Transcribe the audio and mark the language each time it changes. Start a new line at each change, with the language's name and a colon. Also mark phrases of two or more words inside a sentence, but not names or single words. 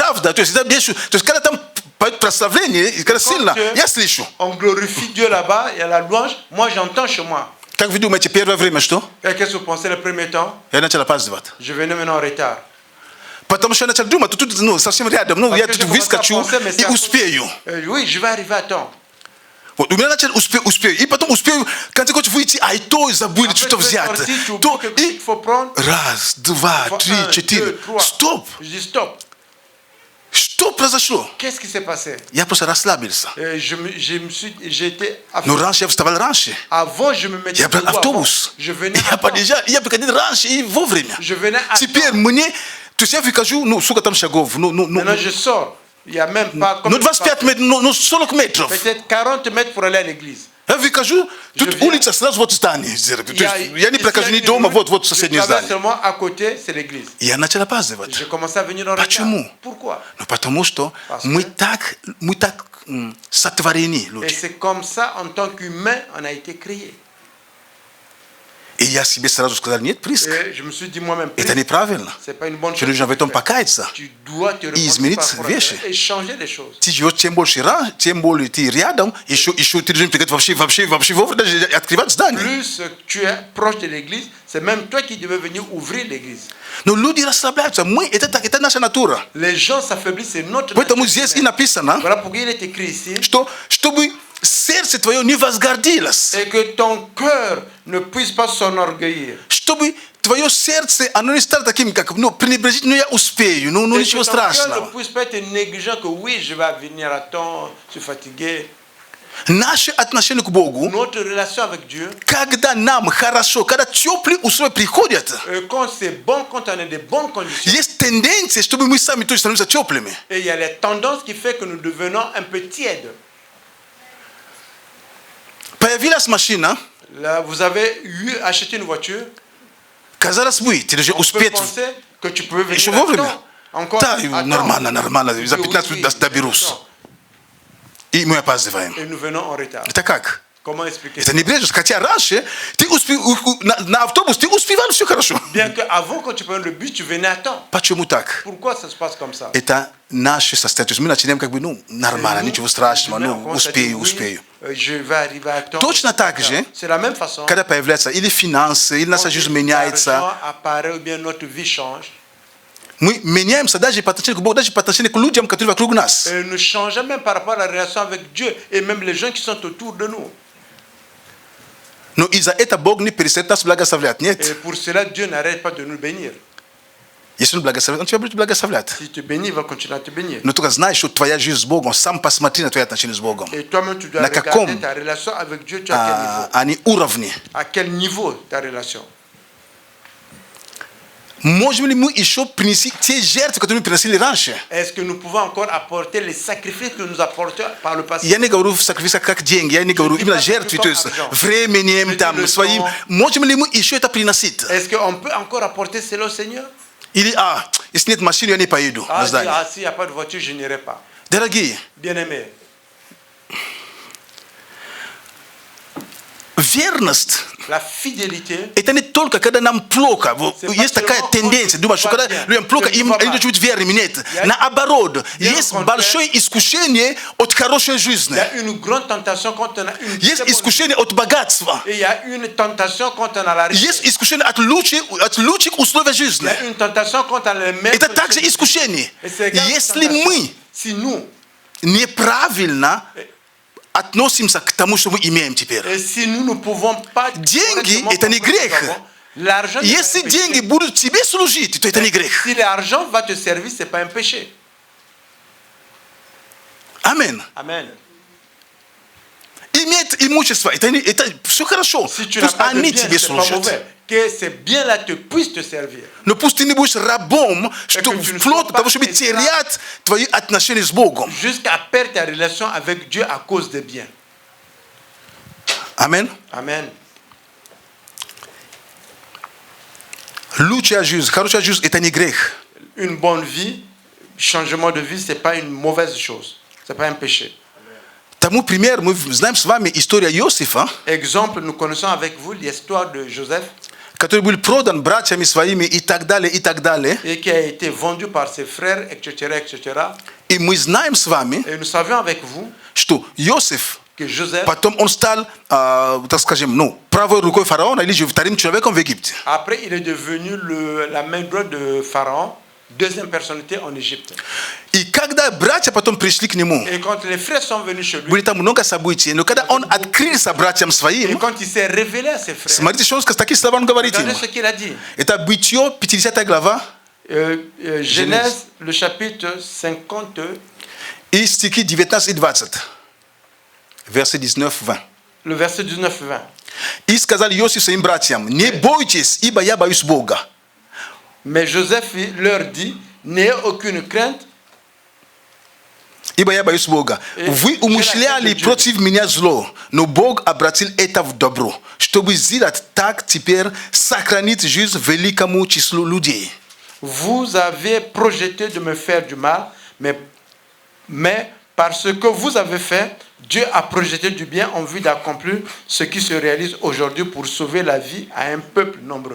Russian: Правда, то есть это
French: bien sûr.
Russian: То есть когда там прославление, когда сильно, я слышу.
French: On glorifie Dieu là-bas, il y a la louange. Moi, j'entends chez moi.
Russian: Как вы думаете, первое время что?
French: Qu'est-ce que vous pensez le premier temps?
Russian: Я начал опаздывать.
French: Je venais maintenant en retard.
Russian: Потому что я начал думать, тут, совсем рядом, я тут выскочу и успею.
French: Oui, je vais arriver à temps.
Russian: Вот, у меня начал успею, и потом успею, в конце концов, выйти, а и то забыли что-то взять. То, и раз, два, три, четыре. Стоп! Что произошло?
French: Qu'est-ce qui s'est passé?
Russian: Я просто расслабился.
French: J'étais.
Russian: Но раньше я вставал раньше.
French: Avant, je me mettais.
Russian: Я брал автобус. Я подъезжал, я приходил раньше и вовремя. Теперь мне, то есть я выхожу, сколько там шагов?
French: Maintenant, je sors. Il n'y a même pas.
Russian: 25 метров, 40 метров.
French: Peut-être 40 mètres pour aller à l'église.
Russian: Я выхожу, тут улица сразу вот здание. Я не прохожу ни дома, вот соседнее здание.
French: À côté, c'est l'église.
Russian: Я начал опаздывать.
French: J'ai commencé à venir en retard.
Russian: Почему?
French: Pourquoi?
Russian: Ну потому что мы так сотворены, люди.
French: Et c'est comme ça, en tant qu'humain, on a été créé.
Russian: И я себе сразу сказал, нет, Приск, это неправильно. Ты должен в этом покаяться и изменить вещи. Ты живешь тем больше, тем более ты рядом, еще ты должен приготовить вообще вовремя даже открывать здание.
French: Plus tu es proche de l'église, c'est même toi qui devais venir ouvrir l'église.
Russian: Но люди расслабляются, это наша натура.
French: Les gens s'affaiblissent, c'est notre nature.
Russian: Поэтому здесь и написано,
French: voilà pourquoi il est écrit ici,
Russian: что чтобы сердце твое не возгордилось.
French: Et que ton cœur ne puisse pas s'enorgueillir.
Russian: Чтобы твое сердце, оно не стало таким, как, пренебрежительно, я успею, ничего страшного.
French: Ne puisse pas être négligent que oui, je vais venir à temps, je suis fatigué.
Russian: Наше отношение к Богу,
French: notre relation avec Dieu,
Russian: когда нам хорошо, когда теплые условия приходят,
French: quand c'est bon, quand on a des bonnes conditions,
Russian: есть тенденция, чтобы мы сами тоже становимся теплыми.
French: Et il y a les tendances qui fait que nous devenons un peu tièdes.
Russian: Появилась машина.
French: Là, vous avez acheté une voiture.
Russian: Казалось бы, ты должен успеть.
French: Que tu peux venir
Russian: еще вовремя. Да, нормально. За 15 минут доберусь. И мы опаздываем. Et nous venons en retard. Это как?
French: Comment expliquer
Russian: Это не брежешь, хотя раньше ты на автобус ты успевал все хорошо.
French: Bien que avant quand tu prenais le bus, tu venais à temps.
Russian: Почему так?
French: Pourquoi ça se passe comme ça?
Russian: Это наше состояние. То есть мы начинаем как бы, нормально, ничего страшного, успею.
French: Je vais arriver à temps.
Russian: Точно так же,
French: c'est la même façon.
Russian: когда появляется или финансы, или наша жизнь меняется,
French: apparaît ou bien notre vie change.
Russian: Мы меняемся даже по отношению к Богу, даже по отношению к людям, которые вокруг нас.
French: Et nous changeons même par rapport à la relation avec Dieu et même les gens qui sont autour de nous.
Russian: Но из-за этого Бог не перестает нас благословлять, нет?
French: Et pour cela, Dieu n'arrête pas de nous bénir.
Russian: Если Он благословляет, Он тебя будет благословлять.
French: Si tu bénis, il va continuer à te bénir.
Russian: Но только знай, что твоя жизнь с Богом, сам посмотри на твои отношения с Богом.
French: Et toi-même, tu dois regarder ta relation avec Dieu, tu as quel niveau?
Russian: Они уровни.
French: À quel niveau ta relation?
Russian: Можем ли мы еще принести те жертвы, которые мы приносили раньше?
French: Est-ce que nous pouvons encore apporter les sacrifices que nous apportions par le passé?
Russian: Я не говорю sacrifice как деньги, я не говорю именно жертвы, то есть временем, там, своим. Можем ли мы еще это приносить?
French: Est-ce qu'on peut encore apporter cela au Seigneur?
Russian: Или, если нет машины, я не поеду на здание.
French: S'il n'y a pas de voiture, je n'irai pas.
Russian: Дорогие,
French: Bien-aimés,
Russian: верность
French: la fidélité,
Russian: это не только когда нам плохо. Есть такая тенденция, думать, что когда людям плохо, им они должны быть верными. Нет. Наоборот, есть большое искушение от хорошей жизни.
French: il y a une grande tentation quand on a une
Russian: Есть искушение от богатства.
French: et il y a une tentation quand on a la richesse.
Russian: Есть искушение от лучших условий
French: Il
Russian: жизни.
French: y a une tentation quand on a les mêmes.
Russian: Это также искушение. Если мы
French: si nous
Russian: неправильно относимся к тому, что мы имеем теперь.
French: et si nous ne pouvons pas
Russian: Деньги – это не грех.
French: l'argent
Russian: Если деньги будут тебе служить, то это не грех.
French: si l'argent va te servir, c'est pas un péché.
Russian: Аминь.
French: Amen.
Russian: Иметь имущество – это все хорошо.
French: Si tu n'as
Russian: Пусть
French: pas de
Russian: они
French: bien,
Russian: тебе
French: c'est pas
Russian: служат.
French: mauvais. Que ces biens-là puissent te servir.
Russian: Но пусть ты не будешь рабом, что вплоть до того, чтобы терять твои отношения с Богом.
French: Jusqu'à perdre ta relation avec Dieu à cause des biens.
Russian: Аминь.
French: Amen.
Russian: Лучшая жизнь, хорошая жизнь – это не грех.
French: Une bonne vie, changement de vie, c'est pas une mauvaise chose. C'est pas un péché.
Russian: Тому пример, мы знаем с вами историю Иосифа,
French: Exemple, nous connaissons avec vous l'histoire de Joseph,
Russian: который был продан братьями своими и так далее, и так далее.
French: et qui a été vendu par ses frères, etc., etc.
Russian: И мы знаем с вами,
French: Et nous savions avec vous
Russian: что Иосиф,
French: que Joseph,
Russian: потом он стал, так скажем, правой рукой фараона или же вторым человеком в Египте.
French: après, il est devenu la main droite de Pharaon, deuxième personnalité en Égypte.
Russian: И когда братья потом пришли к нему,
French: Et quand les frères sont venus chez lui,
Russian: были там много событий, но когда он открылся братьям
French: et
Russian: своим,
French: quand il s'est révélé à ses frères,
Russian: смотрите, что он такие слова он говорит им.
French: regardez ce qu'il a dit.
Russian: Это Бытие, 50 глава,
French: Genèse, le chapitre 50,
Russian: и стихи 19 и 20. Версы 19-20.
French: le verset 19-20.
Russian: И сказал Иосиф своим братьям: не бойтесь, ибо я боюсь Бога.
French: Mais Joseph leur dit, n'ayez aucune crainte,
Russian: Ибо я боюсь Бога. Вы умышляли против меня зло, но Бог обратил это в добро, чтобы сделать так теперь сохранить жизнь великому числу людей.
French: vous avez projeté de me faire du mal, mais parce que vous avez fait, Dieu a projeté du bien en vue d'accomplir ce qui se réalise aujourd'hui pour sauver la vie à un peuple nombreux.